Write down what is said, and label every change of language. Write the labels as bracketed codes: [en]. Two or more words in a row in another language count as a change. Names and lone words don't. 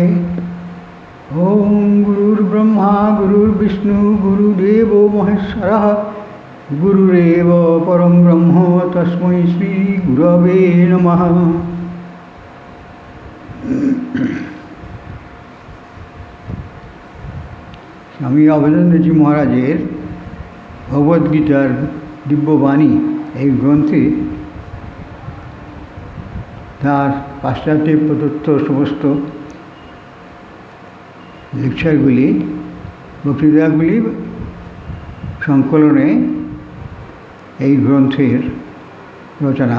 [sa] ओम गुरुर्ब्रह्मा गुरुर्विष्णु गुरुदेवो महेश्वरः गुरुरेव परम ब्रह्म तस्मै श्री गुरवे नमः। [bn] স্বামী অভেদানন্দজী মহারাজের ভগবদ্গীতার দিব্যবাণী এই গ্রন্থে তার পাশ্চাত্যে প্রদত্ত সমস্ত লেকচারগুলি বক্তৃতাগুলি সংকলনে এই গ্রন্থের রচনা।